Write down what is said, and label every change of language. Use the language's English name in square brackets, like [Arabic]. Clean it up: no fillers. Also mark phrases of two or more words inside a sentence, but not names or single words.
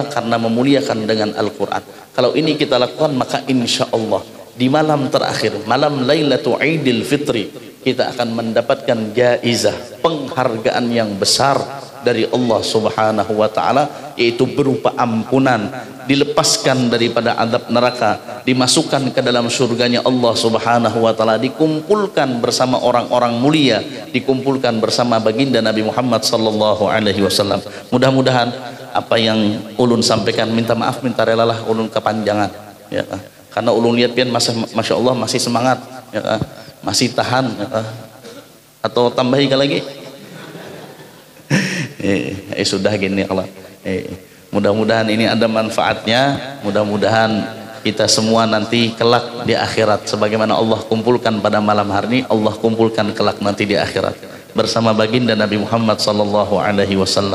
[Indonesian] Karena memuliakan dengan Al-Quran. Kalau ini kita lakukan, maka [Arabic] إن شاء الله [Indonesian] di malam terakhir, malam Lailatul Idul Fitri, kita akan mendapatkan jaizah, penghargaan yang besar dari Allah [Arabic] سبحانه وتعالى, [Indonesian] yaitu berupa ampunan, dilepaskan daripada azab neraka, dimasukkan ke dalam surganya Allah [Arabic] سبحانه وتعالى, [Indonesian] dikumpulkan bersama orang-orang mulia, dikumpulkan bersama baginda Nabi Muhammad [Arabic] صلى الله عليه وسلم. [Indonesian] Mudah-mudahan apa yang ulun sampaikan, minta maaf, minta relalah ulun kepanjangan ya karena ulun lihat pian [Arabic] ما شاء الله [Indonesian] masih semangat ya masih tahan ya atau tambahi lagi sudah gini Allah mudah-mudahan ini ada manfaatnya, mudah-mudahan kita semua nanti kelak di akhirat sebagaimana Allah kumpulkan pada malam hari ini, Allah kumpulkan kelak nanti di akhirat bersama baginda Nabi Muhammad [Arabic] صلى الله عليه وسلم.